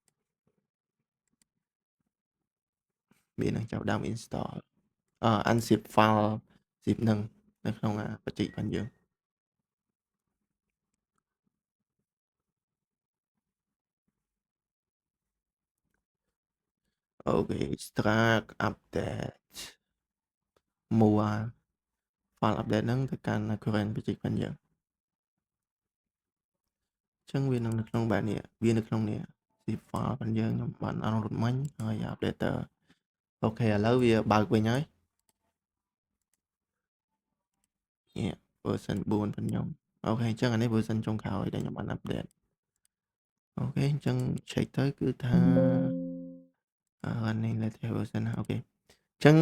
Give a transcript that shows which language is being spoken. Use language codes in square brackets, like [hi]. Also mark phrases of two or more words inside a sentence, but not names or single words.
[km] វានឹងចាប់ផ្ដើម [en] install unzip file zip [km] ហ្នឹងនៅក្នុងបច្ចេករបស់យើងអូខេ [en] extract update move file update [km] ហ្នឹងទៅកាន់ current បច្ចេករបស់យើង ចឹងវានឹងនៅក្នុងបែបនេះវានៅក្នុងនេះ [en] zip file [km] របស់យើងខ្ញុំបាន download មិញហើយ updater អូខេឥឡូវវាបើកវិញហើយនេះ version 4របស់ខ្ញុំអូខេអញ្ចឹងអានេះ version ចុងក្រោយដែលខ្ញុំបាន update អូខេអញ្ចឹង check ទៅគឺថានេះ [en] latest version [km] អូខេអញ្ចឹង